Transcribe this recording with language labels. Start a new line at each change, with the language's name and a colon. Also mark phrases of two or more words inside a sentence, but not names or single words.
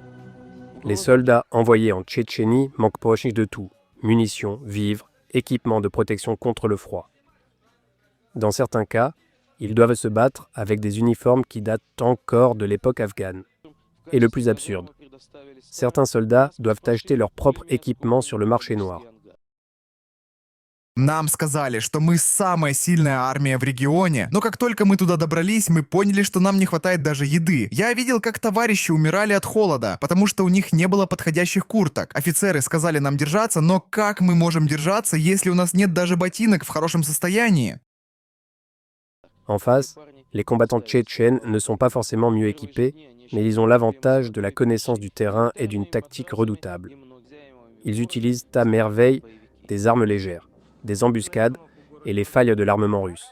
French: Les soldats envoyés en Tchétchénie manquent proches de tout, munitions, vivres, équipements de protection contre le froid. Dans certains cas, ils doivent se battre avec des uniformes qui datent encore de l'époque afghane. Et le plus absurde, certains soldats doivent acheter leur propre équipement sur le marché noir.
Russian: Нам сказали, что мы самая сильная армия в регионе, но как только мы туда добрались, мы поняли, что нам не хватает даже еды. Я видел, как товарищи умирали от холода, потому что у них не было подходящих курток. Офицеры сказали нам держаться, но как мы можем держаться, если у нас нет даже ботинок в хорошем состоянии?
French: En face, les combattants tchétchènes ne sont pas forcément mieux équipés, mais ils ont l'avantage de la connaissance du terrain et d'une tactique redoutable. Ils utilisent à merveille des armes légères, des embuscades et les failles de l'armement russe.